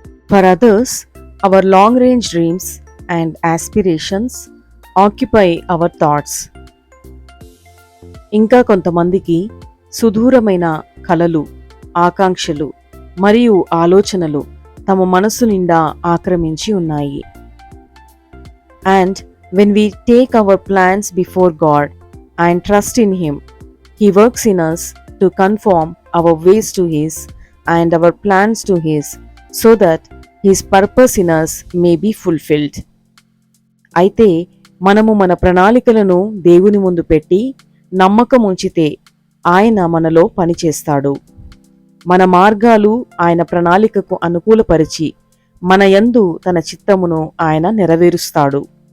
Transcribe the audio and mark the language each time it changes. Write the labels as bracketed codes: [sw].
[en] For others, our long range dreams and aspirations occupy our thoughts. [te] ఇంకా కొంతమందికి సుదూరమైన కలలు, ఆకాంక్షలు మరియు ఆలోచనలు తమ మనసు నిండా ఆక్రమించి ఉన్నాయి. [en] And when we take our plans before God and trust in Him, He works in us to conform our ways to His and our plans to His, so that His purpose in us may be fulfilled. [te] అయితే మనము మన ప్రణాళికలను దేవుని ముందు పెట్టి నమ్మకం ఉంచితే ఆయన మనలో పనిచేస్తాడు. మన మార్గాలు ఆయన ప్రణాళికకు అనుకూలపరిచి మన యందు తన చిత్తమును ఆయన నెరవేరుస్తాడు.